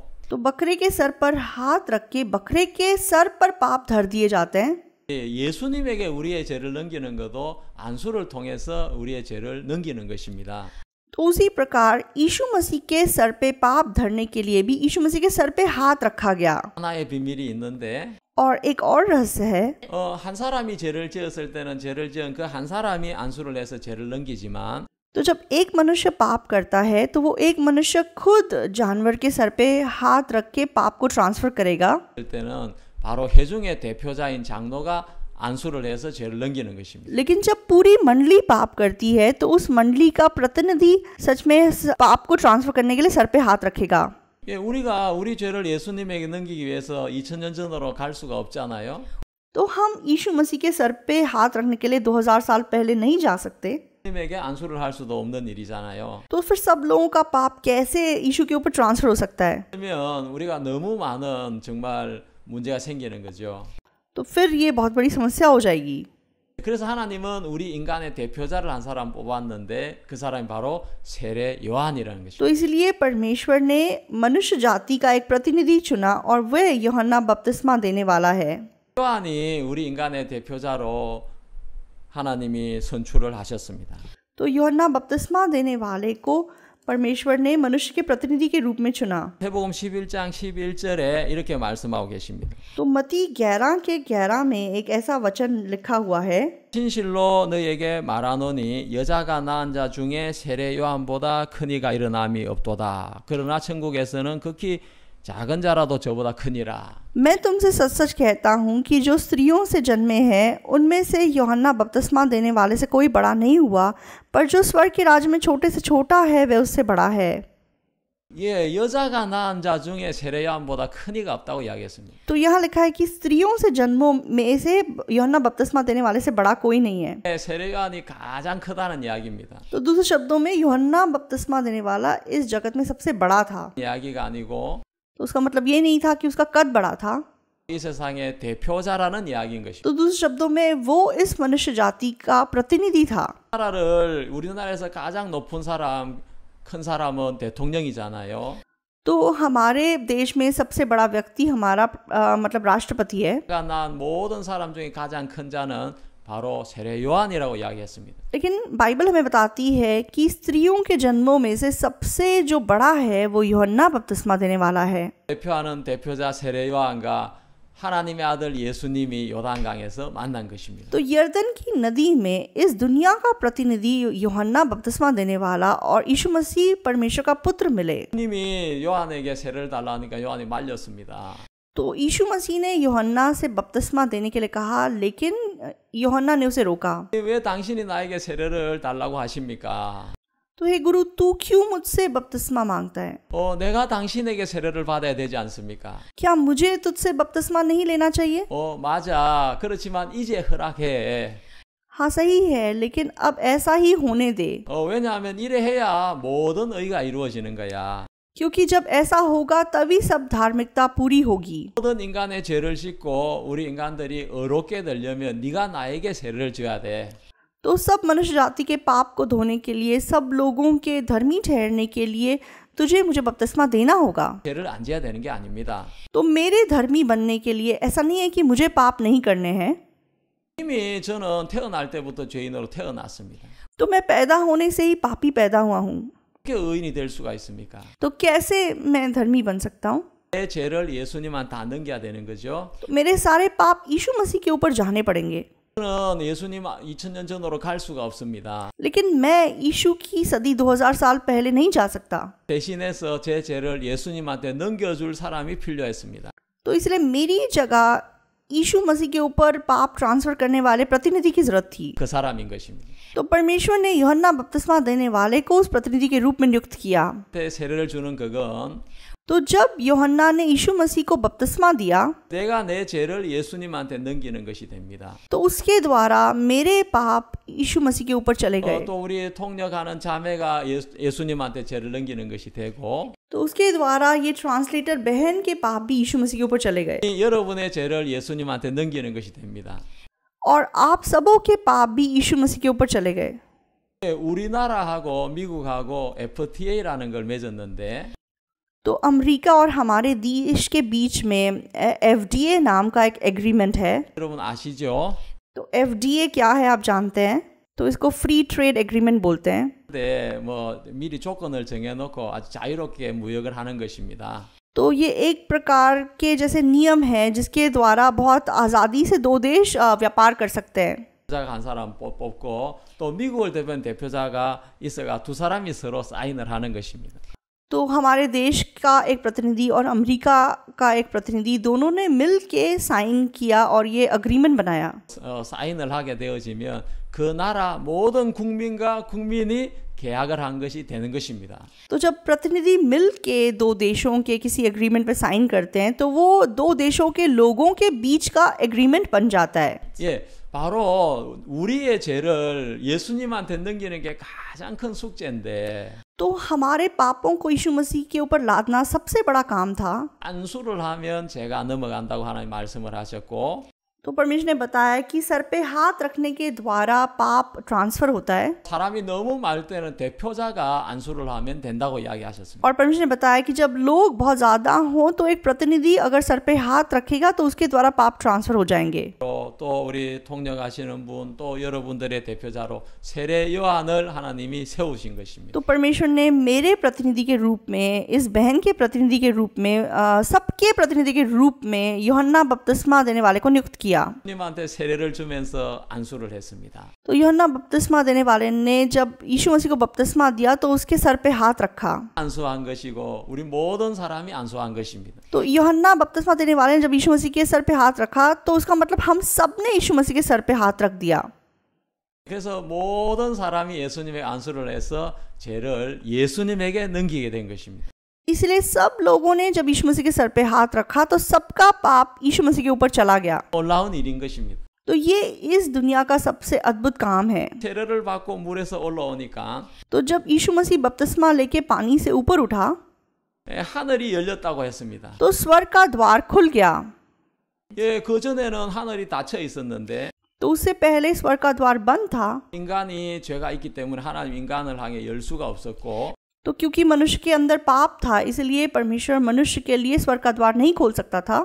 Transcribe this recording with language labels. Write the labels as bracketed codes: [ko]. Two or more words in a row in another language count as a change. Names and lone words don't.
[hi] तो बकरे के सर पर हाथ रख के बकरे के सर पर पाप धर दिए जाते हैं। [ko] 예수님에게 우리의 죄를 넘기는 것도 안수를 통해서 우리의 죄를 넘기는 것입니다. [hi] तो उसी प्रकार यीशु मसीह के सर पे पाप धरने के लिए भी यीशु मसीह के सर पे हाथ रखा गया। [ko] 하나의 비밀이 있는데 [hi] और एक और रहस्य है, [ko] 한 사람이 죄를 지었을 때는 죄를 지은 그 한 사람이 안수를 해서 죄를 넘기지만 [hi] तो जब एक मनुष्य पाप करता है तो वो एक मनुष्य खुद जानवर के सर पे हाथ रख के पाप को ट्रांसफर करेगा। [ko] 그럴 때는 바로 회중의 대표자인 장로가 안수를 해서 죄를 넘기는 것입니다. [hi] लेकिन जब पूरी मंडली पाप करती है तो उस मंडली का प्रतिनिधि सच में पाप को ट्रांसफर करने के लिए सर पे हाथ रखेगा। [ko] 예, 우리가 우리 죄를 예수님에게 넘기기 위해서 2000년 전으로 갈 수가 없잖아요. [hi] तो हम यीशु मसीह के सर पे हाथ रखने के लिए 2000 साल पहले नहीं जा सकते। [ko] 예수님에게 안수를 할 수도 없는 일이잖아요. [hi] तो फिर सब लोगों का पाप कैसे यीशु के ऊपर ट्रांसफर हो सकता है? [ko] 그러면 우리가 너무 많은 정말 문제가 생기는 거죠. [hi] तो फिर ये बहुत बड़ी समस्या हो जाएगी। [ko] 그래서 하나님은 우리 인간의 대표자를 한 사람 뽑았는데 그 사람이 바로 세례 요한이라는 것입니다. [hi] तो इसलिए परमेश्वर ने मनुष्य जाति का एक प्रतिनिधि चुना और वह यूहन्ना बपतिस्मा देने वाला है। [ko] 요한이 우리 인간의 대표자로 하나님이 선출을 하셨습니다. [hi] तो यूहन्ना बपतिस्मा देने वाले को परमेश्वर ने मनुष्य के प्रतिनिधि के रूप में चुना। [ko] 마태복음 11장 11절에 이렇게 말씀하고 계십니다. [hi] तो मती 11 के 11 में एक ऐसा वचन लिखा हुआ है, [ko] 진실로 너희에게 말하노니 여자가 낳은 자 중에 세례 요한보다 큰 이가 일어남이 없도다. 그러나 천국에서는 극히 작은 자라도 저보다 크니라. [hi] मैं तुमसे सच सच कहता हूँ कि जो स्त्रियों से जन्मे हैं उनमें से यूहन्ना बपतिस्मा देने वाले से कोई बड़ा नहीं हुआ, पर जो स्वर्ग के राज्य में छोटे से छोटा है वह उससे बड़ा है। [ko] 예, 여자가 낳은 자 중에 세례 요한보다 큰 이가 없다고 이야기했습니다. [hi] तो यहाँ लिखा है कि स्त्रियों से जन्मों में से यूहन्ना बपतिस्मा देने वाले से बड़ा कोई नहीं है। [ko] 예, 세례 요한이 가장 크다는 이야기입니다. [hi] तो दूसरे शब्दों में यूहन्ना बपतिस्मा देने वाला इस जगत में सबसे बड़ा था। [ko] 이야기가 아니고 [hi] तो उसका मतलब ये नहीं था कि उसका कद बड़ा था। [ko] 이 세상의 대표자라는 이야기인 것입니다. [hi] तो दूसरे शब्दों में वो इस मनुष्य जाति का प्रतिनिधि था। [ko] 나라를 우리나라에서 가장 높은 사람, 큰 사람은 대통령이잖아요. [hi] तो हमारे देश में सबसे बड़ा व्यक्ति हमारा मतलब राष्ट्रपति है। [ko] 그가 낳은 모든 사람 중에 가장 큰 자는 바로 세례 요한이라고 이야기했습니다. [hi] लेकिन बाइबल हमें बताती है कि स्त्रियों के जन्मों में से सबसे जो बड़ा है वो यूहन्ना बपतिस्मा देने वाला है। [ko] 대표하는 대표자 세례 요한과 하나님의 아들 예수님이 요단강에서 만난 것입니다. [hi] तो यरदन की नदी में इस दुनिया का प्रतिनिधि यूहन्ना बपतिस्मा देने वाला और यीशु मसीह परमेश्वर का पुत्र मिले। [ko] 주님이 요한에게 세례를 달라니까 요한이 말렸습니다. [hi] तो यीशु मसीह ने यूहन्ना से बपतिस्मा देने के लिए कहा, लेकिन यूहन्ना ने उसे रोका। [ko] 왜 당신이 나에게 세례를 달라고 하십니까? [hi] तो हे गुरु, तू क्यों मुझसे बपतिस्मा मांगता है? [ko] 내가 당신에게 세례를 받아야 되지 않습니까? [hi] क्या मुझे तुझसे बपतिस्मा नहीं लेना चाहिए? [ko] 맞아. 그렇지만 이제 허락해. [hi] हाँ सही है, लेकिन अब ऐसा ही होने दे, [ko] 왜냐하면 이래 해야 모든 의가 이루어지는 거야. [hi] क्योंकि जब ऐसा होगा तभी सब धार्मिकता पूरी होगी। [ko] 모든 인간의 죄를 씻고 우리 인간들이 의롭게 되려면 네가 나에게 세례를 줘야 돼. [hi] तो सब मनुष्य जाति के पाप को धोने के लिए, सब लोगों के धर्मी ठहरने के लिए तुझे मुझे बपतिस्मा देना होगा। [ko] 죄를 안 지어야 되는 게 아닙니다. [hi] तो मेरे धर्मी बनने के लिए ऐसा नहीं है कि मुझे पाप नहीं करने हैं। [ko] 이미 저는 태어날 때부터 죄인으로 태어났습니다. [hi] तो मैं पैदा होने से ही पापी पैदा हुआ हूँ, [ko] 어떻게 의인이 될 수가 있습니까? [hi] तो कैसे मैं धर्मी बन सकता हूँ? [ko] 내 죄를 예수님한테 다 넘겨야 되는 거죠. [hi] तो मेरे सारे पाप यीशु मसीह के ऊपर जाने पड़ेंगे। [ko] 저는 예수님 2000년 전으로 갈 수가 없습니다. [hi] लेकिन मैं यीशु की सदी 2000 साल पहले नहीं जा सकता। [ko] 대신해서 제 죄를 예수님한테 넘겨줄 사람이 필요했습니다. [hi] तो इसलिए मेरी जगह यीशु मसीह के ऊपर पाप ट्रांसफर करने वाले प्रतिनिधि की जरूरत थी। [ko] 그 사람인 것입니다. [hi] तो परमेश्वर ने यूहन्ना बपतिस्मा देने वाले को उस प्रतिनिधि के रूप में नियुक्त किया। [ko] 그때 세례를 주는 그건 [hi] तो जब यूहन्ना ने यीशु मसीह को बपतिस्मा दिया, [ko] 내가 내 죄를 예수님한테 넘기는 것이 됩니다. [hi] तो उसके द्वारा मेरे पाप यीशु मसीह के ऊपर चले गए। [ko] 또 우리 통역하는 자매가 예수님한테 죄를 넘기는 것이 되고 [hi] तो उसके द्वारा ये ट्रांसलेटर बहन के पाप भी यीशु मसीह के ऊपर चले गए [ko] 여러분의 죄를 예수님한테 넘기는 것이 됩니다. [hi] और आप सबों के पाप भी यीशु मसीह के ऊपर चले गए। [ko] 우리나라하고 미국하고 FTA라는 걸 맺었는데 [hi] तो अमेरिका और हमारे देश के बीच में FDA नाम का एक एग्रीमेंट है। [ko] 여러분 아시죠? [hi] तो FDA क्या है आप जानते हैं? तो इसको [en] free trade agreement [hi] बोलते हैं। [ko] 네, 미리 조건을 정해놓고 아주 자유롭게 무역을 하는 것입니다. [hi] तो ये एक प्रकार के जैसे नियम है जिसके द्वारा बहुत आज़ादी से दो देश व्यापार कर सकते हैं। [ko] 대표자가 한 사람 뽑고 또 미국을 대표한 대표자가 있어가 두 사람이 서로 사인을 하는 것입니다. [hi] तो हमारे देश का एक प्रतिनिधि और अमेरिका का एक प्रतिनिधि दोनों ने मिल के साइन किया और ये अग्रीमेंट बनाया। [ko] 사인을 하게 되어지면 그 나라 모든 국민과 국민이 계약을 한 것이 되는 것입니다. [hi] तो जब प्रतिनिधि मिल के दो देशों के किसी एग्रीमेंट पे साइन करते हैं तो वो दो देशों के लोगों के बीच का एग्रीमेंट बन जाता है. [ko] 예, 바로 우리의 죄를 예수님한테 넘기는 게 가장 큰 숙제인데 [hi] तो हमारे पापों को यीशु मसीह के ऊपर लादना सबसे बड़ा काम था. [ko] 안수를 하면 죄가 넘어간다고 하나님 말씀을 하셨고 [hi] तो परमेश्वर ने बताया कि सर पे हाथ रखने के द्वारा पाप ट्रांसफर होता है. [ko] 사람이 너무 많을 때는 대표자가 안수를 하면 된다고 이야기하셨습니다. [hi] और परमेश्वर ने बताया कि जब लोग बहुत ज़्यादा हों तो एक प्रतिनिधि अगर सर पे हाथ रखेगा तो उसके द्वारा पाप ट्रांसफर हो जाएंगे. [ko] 또 우리 통역하시는 분 또 여러분들의 대표자로 세례 요한을 하나님이 세우신 것입니다. [hi] तो परमेश्वर ने मेरे प्रतिनिधि के रूप में, इस बहन के प्रतिनिधि के रूप में, सबके प्रतिनिधि के रूप में यूहन्ना बपतिस्मा देने वाले को नियुक्त किया. [ko] 님한테 세례를 주면서 안수를 했습니다. [hi] तो यूहन्ना बपतिस्मा देने वाले ने जब यीशु मसीह को बपतिस्मा दिया तो उसके सर पे हाथ रखा. [ko] 안수한 것이고 우리 모든 사람이 안수한 것입니다. [hi] तो यूहन्ना बपतिस्मा देने वाले ने जब यीशु मसीह के सर पे हाथ रखा तो उसका मतलब हम सब ने यीशु मसीह के सर पे हाथ रख दिया. [ko] 그래서 모든 사람이 예수님의 안수를 해서 죄를 예수님에게 넘기게 된 것입니다. [hi] इसलिए सब लोगों ने जब यीशु मसीह के सर पे हाथ रखा तो सबका पाप यीशु मसीह के ऊपर चला गया. [ko] 놀라운 일인 것입니다. [hi] तो ये इस दुनिया का सबसे अद्भुत काम है. [ko] 세례를 받고 물에서 올라오니까 [hi] तो जब यीशु मसीह बपतिस्मा लेके पानी से ऊपर उठा [ko] 하늘이 열렸다고 했습니다. [hi] तो स्वर्ग का द्वार खुल गया. [ko] 예, 그 전에는 하늘이 닫혀 있었는데 [hi] तो उससे पहले स्वर्ग का द्वार बंद था. [ko] 인간이 죄가 있기 때문에 하나님 인간을 향해 열 수가 없었고 [hi] तो क्योंकि मनुष्य के अंदर पाप था इसलिए परमेश्वर मनुष्य के लिए स्वर्ग का द्वार नहीं खोल सकता था